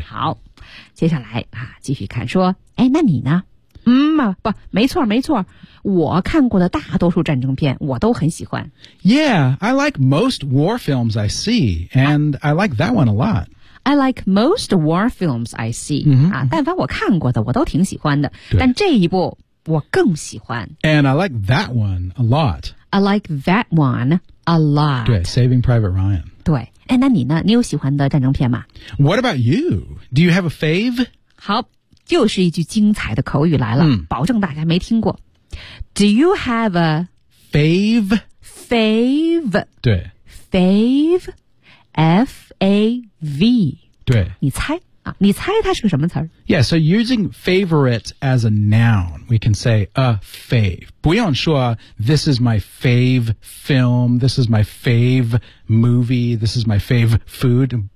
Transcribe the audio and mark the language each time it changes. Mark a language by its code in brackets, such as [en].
[zh] 好，接下来啊，继续看说，哎，那你呢？不，没错没错，我看过的大多数战争片我都很喜欢。 [en] Yeah, I like most war films I see, and I like that one a lot. I like most war films I see.、 Mm-hmm. [zh] 啊，但凡我看过的我都挺喜欢的，但这一部。我更喜欢 [en] And I like that one a lot. I like that one a lot. [zh] 对 Saving Private Ryan. 对哎，那你呢？你有喜欢的战争片吗？ [en] What about you? Do you have a fave? [zh] 好，就是一句精彩的口语来了、保证大家没听过。 [en] Do you have a fave? Fave. [zh] 对 [en] Fave. F-A-V. [zh] 对你猜你猜它是个什么词儿 [en] Yeah, so using favorite as a noun, we can say a fave. [zh] 不用说 [en] this is my fave film, this is my fave movie, this is my fave food.